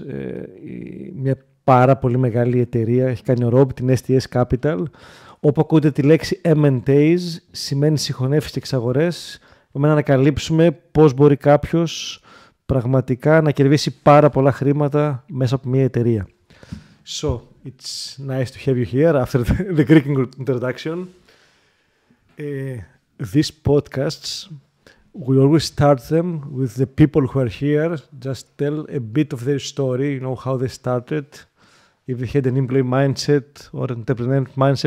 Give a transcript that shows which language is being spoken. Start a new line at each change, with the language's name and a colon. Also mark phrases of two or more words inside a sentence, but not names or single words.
Greek: Μια πάρα πολύ μεγάλη εταιρεία έχει κάνει ο Rob, την STS Capital. Όπου ακούτε τη λέξη M&As, σημαίνει συγχωνεύσεις και εξαγορές. Πάμε να ανακαλύψουμε πώς μπορεί κάποιος πραγματικά να κερδίσει πάρα πολλά χρήματα μέσα από μια εταιρεία.
English: So, it's nice to have you here after the Greek introduction. These podcasts, we always start them with the people who are here. Just tell a bit of their story, you know, how they started, if they had an employee mindset or entrepreneurial mindset.